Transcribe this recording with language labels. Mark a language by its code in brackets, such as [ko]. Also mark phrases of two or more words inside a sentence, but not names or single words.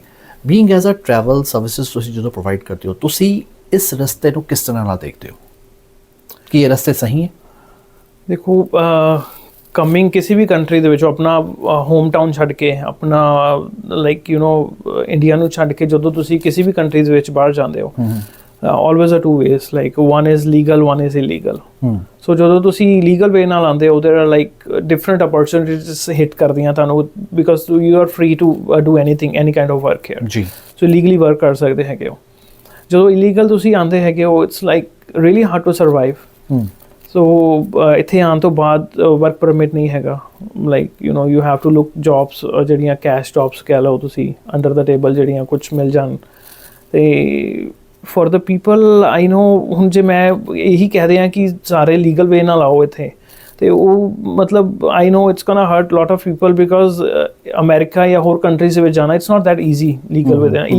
[en] being as a travel services [pa] ਤੁਸੀਂ ਜਦੋਂ ਪ੍ਰੋਵਾਈਡ ਕਰਦੇ ਹੋ, ਤੁਸੀਂ ਇਸ ਰਸਤੇ ਨੂੰ ਕਿਸ ਤਰ੍ਹਾਂ ਨਾਲ ਦੇਖਦੇ ਹੋ ਕਿ ਇਹ ਰਸਤੇ ਸਹੀ ਹੈ? ਦੇਖੋ, ਕਮਿੰਗ ਕਿਸੇ ਵੀ ਕੰਟਰੀ ਦੇ ਵਿੱਚ ਆਪਣਾ [en] home town [pa] ਛੱਡ ਕੇ, ਆਪਣਾ [en] like you know [pa] ਇੰਡੀਆ ਨੂੰ ਛੱਡ ਕੇ ਜਦੋਂ ਤੁਸੀਂ ਕਿਸੇ ਵੀ ਕੰਟਰੀ ਦੇ ਵਿੱਚ ਬਾਹਰ ਜਾਂਦੇ ਹੋ, [en] always a two ways, like one is legal, one is illegal. [pa] So ਜਦੋਂ ਤੁਸੀਂ [en] illegal way [pa] ਨਾਲ ਆਉਂਦੇ ਹੋ, [en] there are like different opportunities hit [pa] ਕਰਦੀਆਂ ਤੁਹਾਨੂੰ, [en] because you are free to do anything, any kind of work here. [pa] ਜੀ, [en] so legally work [pa] ਕਰ ਸਕਦੇ ਹੈਗੇ ਹੋ। ਜਦੋਂ ਇਲੀਗਲ ਤੁਸੀਂ ਆਉਂਦੇ ਹੈਗੇ ਹੋ [en] its like really hard to survive. [pa] ਸੋ ਇੱਥੇ ਆਉਣ ਤੋਂ ਬਾਅਦ [en] work permit [pa] ਨਹੀਂ ਹੈਗਾ, [en] like you have to look jobs [pa] ਜਿਹੜੀਆਂ [en] cash jobs [pa] ਕਹਿ ਲਓ ਤੁਸੀਂ, [en] under the table [pa] ਜਿਹੜੀਆਂ ਕੁਛ ਮਿਲ ਜਾਣ। ਅਤੇ [en] for the people I know, [pa] ਹੁਣ ਜੇ ਮੈਂ ਇਹੀ ਕਹਿ ਰਿਹਾ ਕਿ ਸਾਰੇ [en] legal way [pa] ਨਾਲ ਆਓ ਇੱਥੇ, ਅਤੇ ਉਹ ਮਤਲਬ [en] I know its gonna hurt lot of people because [pa] ਅਮੈਰੀਕਾ ਜਾਂ ਹੋਰ ਕੰਟਰੀਜ਼ ਦੇ ਵਿੱਚ ਜਾਣਾ [en] its not that easy legal way [pa] ਦੇ ਨਾਲ।